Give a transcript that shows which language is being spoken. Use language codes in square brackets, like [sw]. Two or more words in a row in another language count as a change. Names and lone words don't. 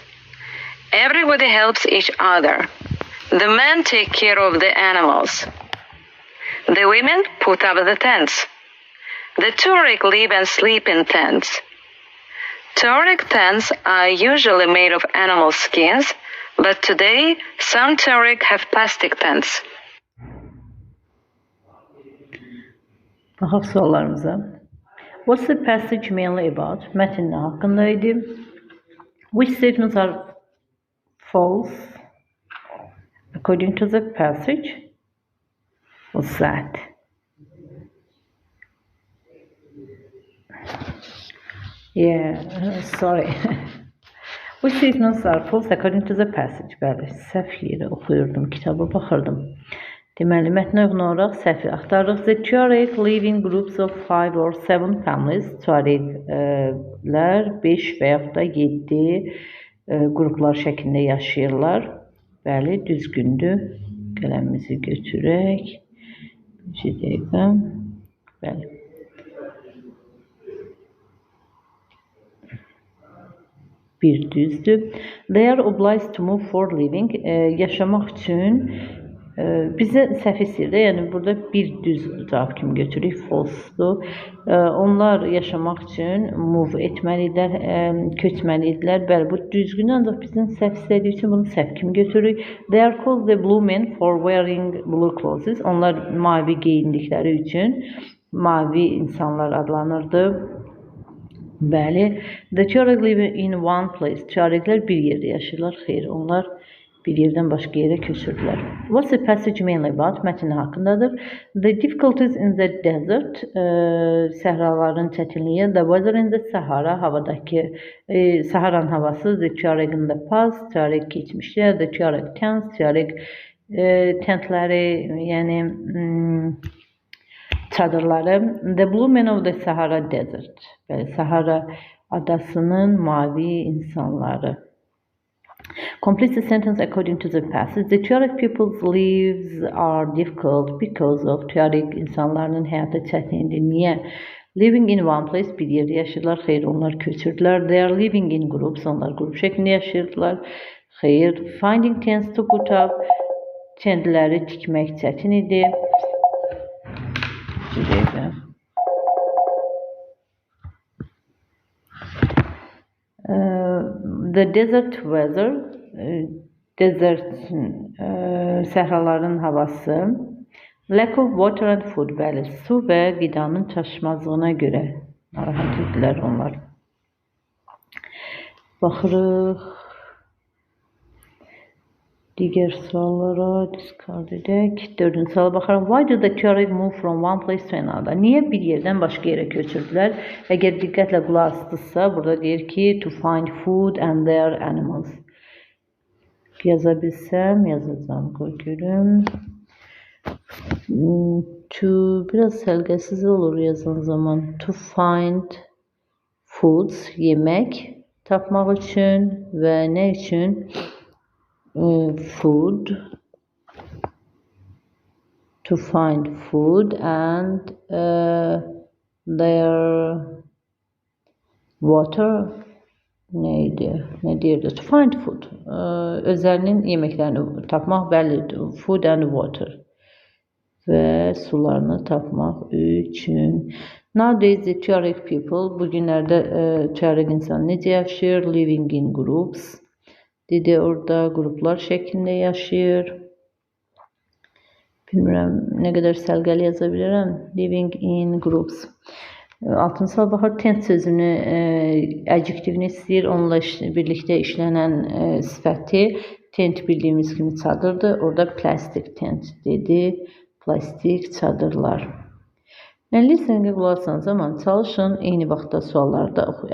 [en] Everybody helps each other. The men take care of the animals. The women put up the tents. The Tuareg live and sleep in tents. Tuareg tents are usually made of animal skins, but today some Tuareg have plastic tents. [az] Baxaq suallarımıza. [en] What's the passage mainly about? [az] Mətn nə haqqında idi? [en] Which statements are false according to the passage? What's that? Sorry. Which statements are false according to the passage? [az] Bəli, səhv yerə oxuyurdum, kitaba baxırdım. Deməli, mətnə uyğun olaraq səhvi axtarırıq. [en] The Tuareg live in groups of 5 or 7 families. [az] Tuareglər 5 və yaxud da 7 qruplar şəklində yaşayırlar. Bəli, düzgündür. Qələmimizi götürək. Bir dəqiqə. Bəli. Bir düzdür. [en] They are obliged to move for living. [az] Yaşamaq üçün bizə səhv istəyir. Yəni burada bir düz cavab kimi götürürük. False-dur. Onlar yaşamaq üçün move etməlidirlər, köçməlidirlər. Bəli, bu düzgün, ancaq bizim səhv istədiyi üçün bunu səhv kimi götürürük. [en] They are called the blue men for wearing blue clothes. [az] Onlar mavi geyindikləri üçün mavi insanlar adlanırdı. Bəli. [en] The Tuareg live in one place. [az] Tuareglər bir yerdə yaşayırlar. Xeyr, onlar bir yerdən başqa yerə köçürdülər. [en] What's the passage mainly about? [az] Mətn haqqındadır. [en] The difficulties in the desert. [az] Səhraların çətinliyi. [en] The weather in the Sahara. [az] Havadakı Saharanın havası. [en] The Tuareg in the past. Tuareg keçmişdə. The Tuareg tents. [az] Tuareg tentləri, yəni çadırları. [en] The blue men of the Sahara Desert. [az] Bəli, Sahara adasının mavi insanları. [en] Complete the sentence according to the passage. The Tuareg people's lives are difficult because of [az] Tuareg insanlarının həyatı çətindir. Niyə? [en] Living in one place, [az] bir yerdə yaşayırlar. Xeyr, onlar köçürdülər. [en] They are living in groups. [az] Onlar qrup şəklində yaşayırdılar. Xeyr. [en] Finding tents to put up. [az] Tentləri tikmək çətin idi. [en] The desert weather, [az] səhraların havası. [en] Lack of water and food, [az] bəli, su və qidanın çatışmazlığına görə narahat idilər onlar. Baxırıq digər suallara, discard edək. 4-cü suala baxaraq. [en] Why do the Tuareg move from one place to another? [az] Niyə bir yerdən başqa yerə köçürdülər? Əgər diqqətlə qulaq asdısa, burada deyir ki, [en] to find food and their animals. [az] Yaza bilsəm, yazacağım. Qoy görüm. Biraz səlqəsiz olur yazan zaman. [en] To find foods, [az] yemək tapmaq üçün və nə üçün? [en] Food, to find food and their water neydi? [az] Ne deyirdi? [en] To find food. [az] Özlərinin yeməklərini tapmaq, bəli, [en] food and water. [az] Və sularını tapmaq üçün. [en] Nowadays the Tuareg people, [az] bugünlərdə Tuareg insanı necə yaşayır? [en] Living in groups. [az] Dedi orada qruplar şəklində yaşayır. Bilmirəm nə qədər səlqəli yaza bilirəm. [en] Living in groups. [az] Altını sal baxır, tent sözünü adjektivini istəyir. Onunla birlikdə işlənən sifəti tent bildiyimiz kimi çadırdır. Orada plastik tent dedi. Plastik çadırlar. Listeningə qulaq asan zaman çalışın, eyni vaxtda suallarda oxuyun.